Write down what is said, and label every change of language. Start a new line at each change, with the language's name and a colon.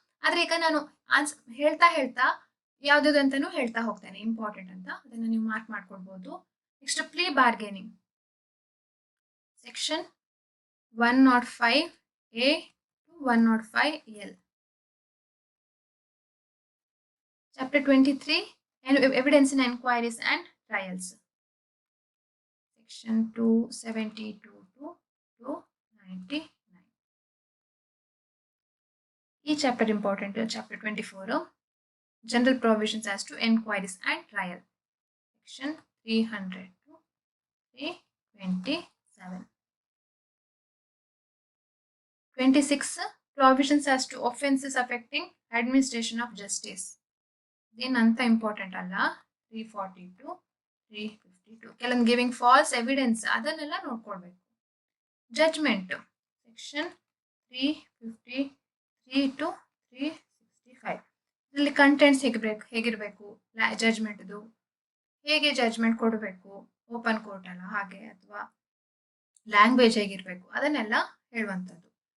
Kannada: ಆದ್ರೆ ಈಗ ನಾನು ಹೇಳ್ತಾ ಹೇಳ್ತಾ ಯಾವ್ದು ಅಂತಾನು ಹೇಳ್ತಾ ಹೋಗ್ತೇನೆ, ಇಂಪಾರ್ಟೆಂಟ್ ಅಂತ, ಅದನ್ನ ನೀವು ಮಾರ್ಕ್ ಮಾಡ್ಕೊಳ್ಬಹುದು.
English: Next plea bargaining, section 105A to 105L. Chapter 23, evidence in enquiries and trials, section 272 to 299. Each chapter important. Chapter 24, general provisions as to enquiries and trial, section 300 to 327. 26, provisions as to offenses affecting administration of justice.
Kannada: ಇದೇನಂತ important ಅಲ್ಲ. 342 352 ಕೆಲವೊಂದು giving falls evidence ಅದನ್ನೆಲ್ಲ ನೋಡ್ಕೊಳ್ಬೇಕು.
English: Judgment, section 353 to 365.
Kannada: ಇದರಲ್ಲಿ contents ಹೇಗಿರ್ಬೇಕು, ಜಡ್ಜ್ಮೆಂಟ್ದು ಹೇಗೆ judgment ಕೊಡಬೇಕು, open court ಅಲ್ಲ ಹಾಗೆ, ಅಥವಾ ಲ್ಯಾಂಗ್ವೇಜ್ ಹೇಗಿರ್ಬೇಕು ಅದನ್ನೆಲ್ಲ ಹೇಳುವಂಥದ್ದು.